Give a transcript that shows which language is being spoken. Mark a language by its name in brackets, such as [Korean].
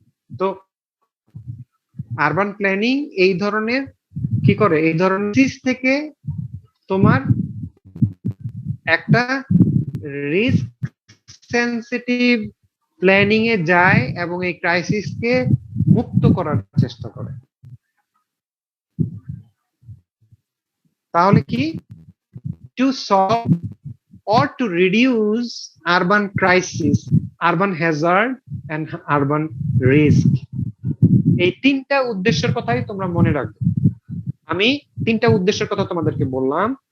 [Bangla] তো urban planning এই ধরনের কি করে, এই ধরনের থেকে তোমার একটা রিস্ক সেন্সিটিভ প্ল্যানিং এ যায় এবং এই ক্রাইসিসকে মুক্ত করার চেষ্টা করে। তাহলে কি, [English] To solve or to reduce urban crisis, urban hazard and urban risk। [Bangla] এই 3টা উদ্দেশ্যের কথাই তোমরা মনে রাখবে। আমি 3টা উদ্দেশ্যের কথা তোমাদেরকে বললাম।